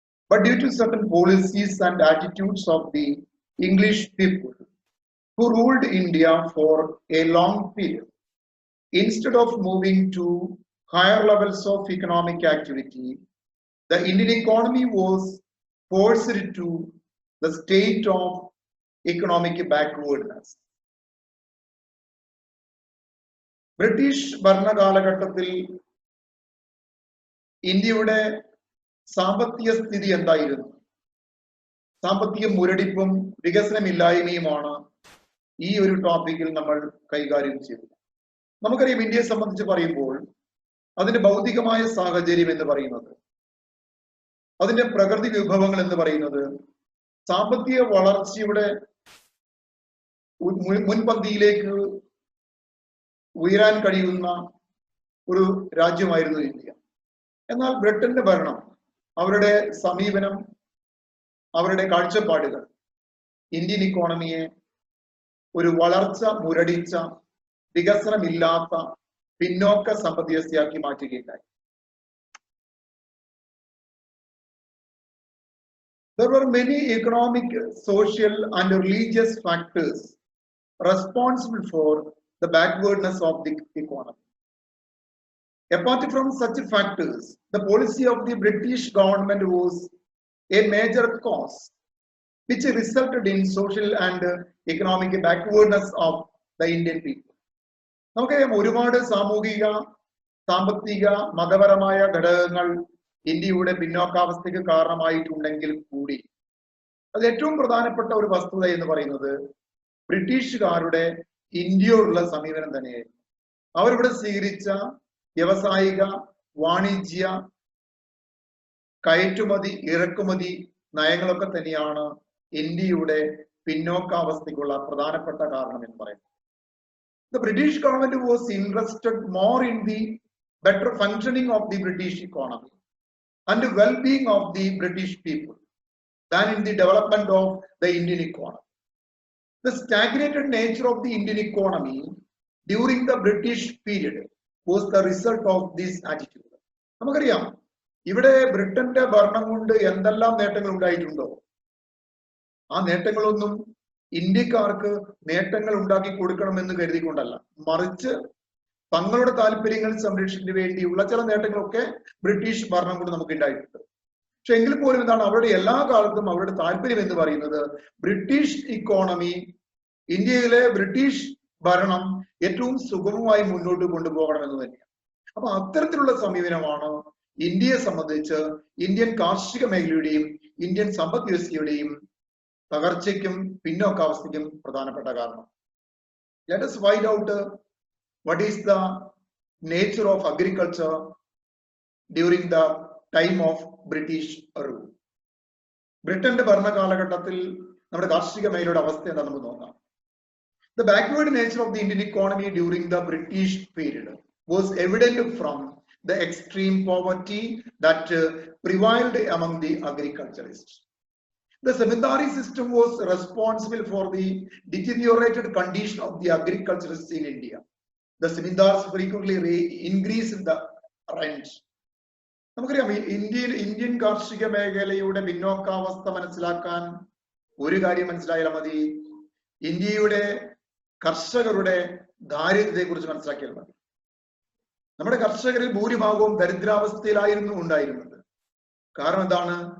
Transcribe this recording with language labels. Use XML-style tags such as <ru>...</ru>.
<en>But due to certain policies and attitudes of the English people who ruled India for a long period, instead of moving to higher levels of economic activity, the Indian economy was forced to the state of economic backwardness.</en> <ml>British ഭരണകാലഘട്ടത്തിൽ ഇന്ത്യയുടെ സാമ്പത്തിക സ്ഥിതി എന്തായിരുന്നു? സാമ്പത്തിക മുരടിപ്പും വികസനമില്ലായ്മയുമാണ് ഈ ഒരു ടോപ്പിക്കിൽ നമ്മൾ കൈകാര്യം ചെയ്തത്. നമുക്കറിയാം, ഇന്ത്യയെ സംബന്ധിച്ച് പറയുമ്പോൾ അതിന്റെ ഭൗതികമായ സാഹചര്യം എന്ന് പറയുന്നത്, അതിന്റെ പ്രകൃതി വിഭവങ്ങൾ എന്ന് പറയുന്നത് സാമ്പത്തിക വളർച്ചയുടെ മുൻപന്തിയിലേക്ക് ഉയരാൻ കഴിയുന്ന ഒരു രാജ്യമായിരുന്നു ഇന്ത്യ. എന്നാൽ ബ്രിട്ടന്റെ ഭരണം, അവരുടെ സമീപനം, അവരുടെ കാഴ്ചപ്പാടുകൾ ഇന്ത്യൻ ഇക്കോണമിയെ ഒരു വളർച്ച മുരടിച്ച, വികസനമില്ലാത്ത, പിന്നോക്ക സമ്പദ്വ്യവസ്ഥയാക്കി മാറ്റുകയുണ്ടായി.</ml> <en>There were many economic, social and religious factors responsible for the backwardness of the economy. Apart from such factors, the policy of the British government was a major cause which resulted in social and economic backwardness of the Indian people.</en> <ml>നമുക്കറിയാം, ഒരുപാട് സാമൂഹിക, സാമ്പത്തിക, മതപരമായ ഘടകങ്ങൾ ഇന്ത്യയുടെ പിന്നോക്കാവസ്ഥയ്ക്ക് കാരണമായിട്ടുണ്ടെങ്കിൽ കൂടി അത് ഏറ്റവും പ്രധാനപ്പെട്ട ഒരു വസ്തുത എന്ന് പറയുന്നത് ബ്രിട്ടീഷുകാരുടെ ഇന്ത്യയോടുള്ള സമീപനം തന്നെയായിരുന്നു. അവരിവിടെ സ്വീകരിച്ച വ്യവസായിക, വാണിജ്യ, കയറ്റുമതി, ഇറക്കുമതി നയങ്ങളൊക്കെ തന്നെയാണ് ഇന്ത്യയുടെ പിന്നോക്കാവസ്ഥയ്ക്കുള്ള പ്രധാനപ്പെട്ട കാരണം എന്ന് പറയുന്നത്.</ml> <en>The British government was interested more in the better functioning of the British economy and the well-being of the British people than in the development of the Indian economy. The stagnated nature of the Indian economy during the British period was the result of this attitude.</en> <ml>നമുക്കറിയാം, ഇവിടെ ബ്രിട്ടന്റെ ഭരണം കൊണ്ട് എന്തെല്ലാം നേട്ടങ്ങൾ ഉണ്ടായിട്ടുണ്ടോ, ആ നേട്ടങ്ങളൊന്നും ഇന്ത്യക്കാർക്ക് നേട്ടങ്ങൾ ഉണ്ടാക്കി കൊടുക്കണമെന്ന് കരുതിക്കൊണ്ടല്ല, മറിച്ച് തങ്ങളുടെ താല്പര്യങ്ങൾ സംരക്ഷിക്കുന്നതിന് വേണ്ടിയുള്ള ചില നേട്ടങ്ങളൊക്കെ ബ്രിട്ടീഷ് ഭരണം കൊണ്ട് നമുക്ക് ഉണ്ടായിട്ടുണ്ട്. പക്ഷെ എങ്കിൽ പോലും എന്താണ്, അവരുടെ എല്ലാ കാലത്തും അവരുടെ താല്പര്യം എന്ന് പറയുന്നത് ബ്രിട്ടീഷ് ഇക്കോണമി, ഇന്ത്യയിലെ ബ്രിട്ടീഷ് ഭരണം ഏറ്റവും സുഗമമായി മുന്നോട്ട് കൊണ്ടുപോകണമെന്ന് തന്നെയാണ്. അപ്പൊ അത്തരത്തിലുള്ള സമീപനമാണ് ഇന്ത്യയെ സംബന്ധിച്ച് ഇന്ത്യൻ കാർഷിക മേഖലയുടെയും ഇന്ത്യൻ സമ്പദ് വ്യവസ്ഥയുടെയും തകർച്ചയ്ക്കും പിന്നോക്കാവസ്ഥയ്ക്കും പ്രധാനപ്പെട്ട കാരണം.</ml> <en>Let us find out what is the nature of agriculture during the time of British rule.</en> <ml>ബ്രിട്ടന്റെ ഭരണകാലഘട്ടത്തിൽ നമ്മുടെ കാർഷിക മേഖലയുടെ അവസ്ഥ എന്താ നമുക്ക് നോക്കാം.</ml> <en>The backward nature of the Indian economy during the British period was evident from the extreme poverty that prevailed among the agriculturists. The zamindari system was responsible for the deteriorated condition of the agriculturists in India. The zamindars frequently increased the rent.</en> <ml>നമുക്കറിയാം, Indian കാർഷിക മേഖലയുടെ പിന്നോക്കാവസ്ഥ മനസ്സിലാക്കാൻ ഒരു കാര്യം മനസ്സിലായാൽ മതി, ഇന്ത്യയുടെ കർഷകരുടെ ദാരിദ്ര്യത്തെ കുറിച്ച് മനസ്സിലാക്കിയാൽ മതി. നമ്മുടെ കർഷകരിൽ ഭൂരിഭാഗവും ദരിദ്രാവസ്ഥയിലായിരുന്നു ഉണ്ടായിരുന്നത്. കാരണം എന്താണ്?</ml>